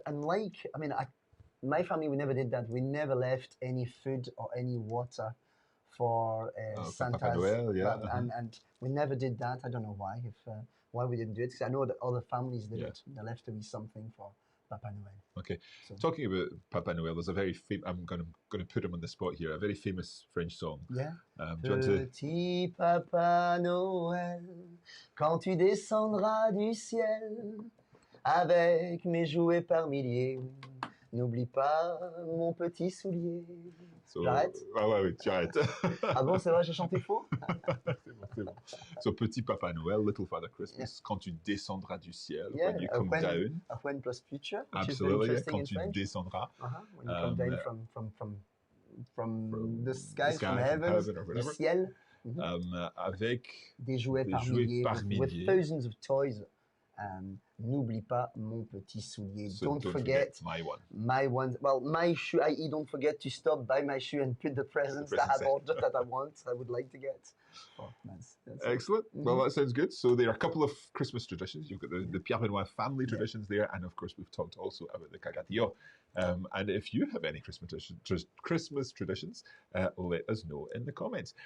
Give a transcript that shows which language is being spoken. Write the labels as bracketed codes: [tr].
[en] And like, I mean, my family, we never did that. We never left any food or any water for For Santa's. Papa Noel, yeah. And we never did that. I don't know why. Why we didn't do it, because I know that other families did it. There left to be something for Papa Noel. Okay. So, talking about Papa Noel, there's a very I'm going to put him on the spot here. A very famous French song. Yeah. Do you want to... [fr] Petit Papa Noël, quand tu descendras du ciel, avec mes jouets par milliers, n'oublie pas mon petit soulier. J'arrête? Oui, tu arrêtes. Ah bon, c'est vrai, j'ai chanté faux? C'est bon. So, Petit Papa Noël, [en] Little Father Christmas, [fr] quand tu descendras du ciel, [en] when you come down. When plus future, which Absolutely, is very interesting [fr] quand tu [en] in French. [fr] descendras. [en] When you come down from the sky, from heaven or [fr] du [en] whatever. [fr] ciel. Avec des jouets par milliers. [en] With thousands of toys. [fr] N'oublie pas mon petit soulier. [en] So don't forget my one. My one. Well, my shoe. I.e., don't forget to stop by my shoe and put the presents that I bought that I want. I would like to get. Oh, that's excellent. Well, that sounds good. So there are a couple of Christmas traditions. You've got the Pierre-Benoît family traditions there, and of course we've talked also about the caga. And if you have any Christmas traditions, let us know in the comments.